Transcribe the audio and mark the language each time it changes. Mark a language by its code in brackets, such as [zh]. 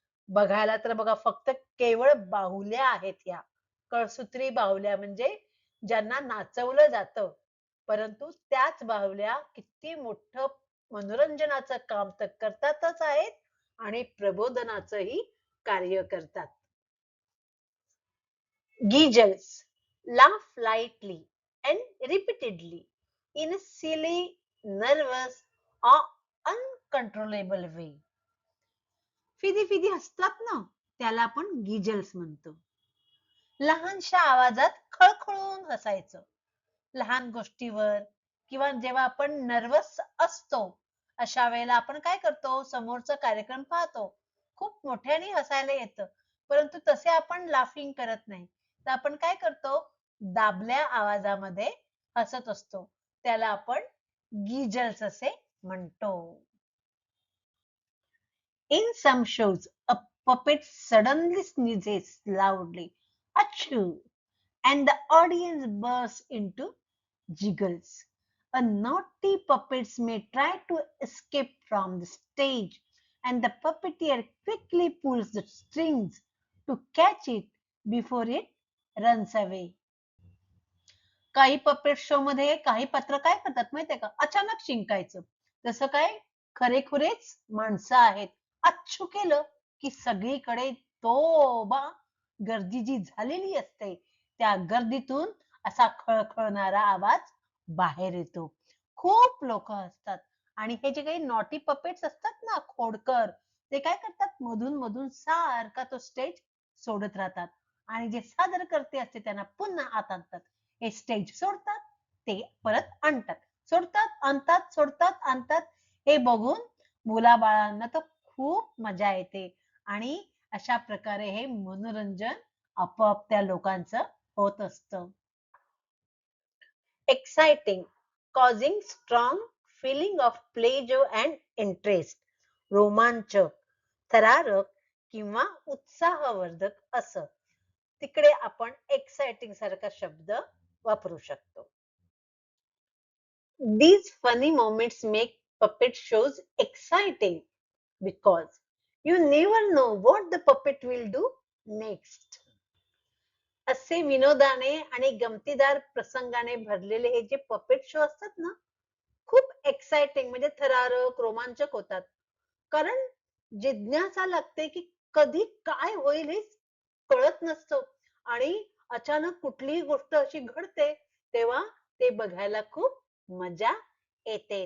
[mr] बघायला तर बघा, फक्त केवळ बाहुल्या आहेत या, कळसूत्री बाहुल्या, म्हणजे ज्यांना नाचवलं जातं, परंतु त्याच बाहुल्या किती मोठं मनोरंजनाचं काम तर करतातच आहेत आणि प्रबोधनाचंही कार्य करतात. [en] Giggles laugh lightly and repeatedly in a silly, nervous or uncontrollable way. [mr] फिदी फिदी हसतात ना, त्याला आपण गिजल्स म्हणतो. लहानशा आवाजात खळखळून हसायचं. लहान गोष्टीवर किंवा जेव्हा आपण नर्वस असतो, अशा वेळेला आपण काय करतो, समोरचा कार्यक्रम पाहतो, खूप मोठ्याने हसायला येतं, परंतु तसे आपण लाफिंग करत नाही, तर आपण काय करतो, दाबल्या आवाजामध्ये हसत असतो. त्याला आपण गिजल्स असे म्हणतो. [en] In some shows, a puppet suddenly sneezes loudly, achoo, and the audience bursts into giggles. A naughty puppets may try to escape from the stage, and the puppeteer quickly pulls the strings to catch it before it runs away. [mr] काही puppet show मध्ये काही पात्र काय करतात माहितीये का, अचानक शिंकायचं. जसं काय, खरेखुरेच माणसं आहेत, अच्छू केलं की सगळीकडे तोबा गर्दी जी झालेली असते, त्या गर्दीतून असा खळखळणारा आवाज बाहेर येतो. खूप लोक असतात आणि हे जे काही [en] naughty puppets [mr] असतात ना, खोडकर, ते काय करतात, मधून मधून सारखा तो स्टेज सोडत राहतात आणि जे सादरकर्ते असते त्यांना पुन्हा आत आणतात. हे स्टेज सोडतात, ते परत आणतात, सोडतात आणतात, सोडतात आणतात. हे बघून मुलाबाळांना तर खूप मजा येते आणि अशा प्रकारे हे मनोरंजन आपोआप त्या लोकांचं होत असतं. [en] Exciting, causing strong feeling of pleasure and interest. [mr] रोमांचक, थरारक किंवा उत्साहवर्धक असं. तिकडे आपण एक्साइटिंग सारखा शब्द वापरू शकतो. [en] These funny moments make puppet shows exciting because you never know what the puppet will do next. [mr] असे विनोदाने आणि गमतीदार प्रसंगाने भरलेले हे जे पपेट शो असतात ना, खूप एक्साइटिंग, म्हणजे थरारक, रोमांचक होतात. कारण जिज्ञासा लागते की कधी काय होईल हे कळत नसतं आणि अचानक कुठलीही गोष्ट अशी घडते, तेव्हा ते बघायला खूप मजा येते.